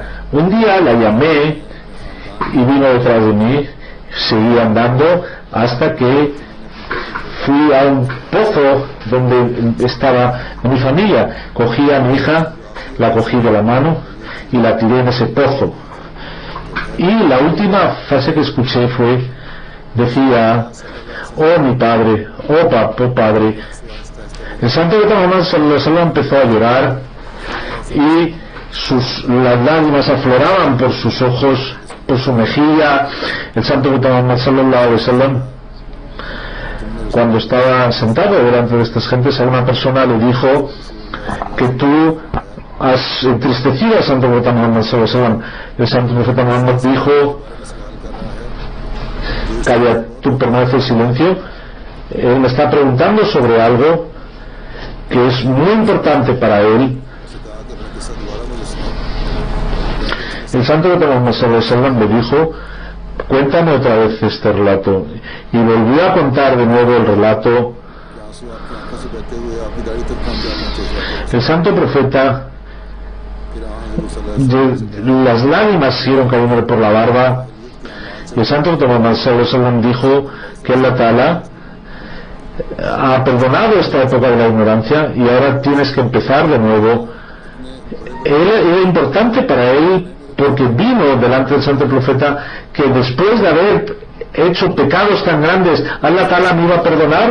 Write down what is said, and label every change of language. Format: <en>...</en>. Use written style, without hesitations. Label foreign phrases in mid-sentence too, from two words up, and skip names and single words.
<es>Un día la llamé y vino detrás de mí, seguí andando hasta que fui a un pozo donde estaba mi familia. Cogí a mi hija, la cogí de la mano y la tiré en ese pozo. Y la última frase que escuché decía: oh mi padre, oh padre. El santo profeta Muhammad</es> <ar>صلى الله عليه وسلم</ar> <es>empezó a llorar y las lágrimas afloraban por sus ojos, por su mejilla. El santo profeta Muhammad</es> <ar>صلى الله عليه وسلم,</ar> <es>cuando estaba sentado delante de estas gentes, a una persona le dijo que tú has entristecido al santo profeta Muhammad</es> <ar>صلى الله عليه وسلم.</ar> <es>El santo profeta Muhammad dijo: calla, tú permanece en silencio. Él me está preguntando sobre algo que es muy importante para él. El santo profeta Muhammad</es> <ar>صلى الله عليه وسلم</ar> <es>le dijo: cuéntame otra vez este relato. Y volvió a contar de nuevo el relato. El santo profeta, las lágrimas siguieron cayendo por la barba, y el santo profeta Muhammad</es> <ar>صلى الله عليه وسلم</ar> <es>dijo que</es> <ar>الله تعالى</ar> <es>ha perdonado esta época de la ignorancia y ahora tienes que empezar de nuevo. Era importante para él, porque vino delante del santo profeta que después de haber hecho pecados tan grandes,</es> <ar>الله تعالى</ar> <es>me iba a perdonar.</es>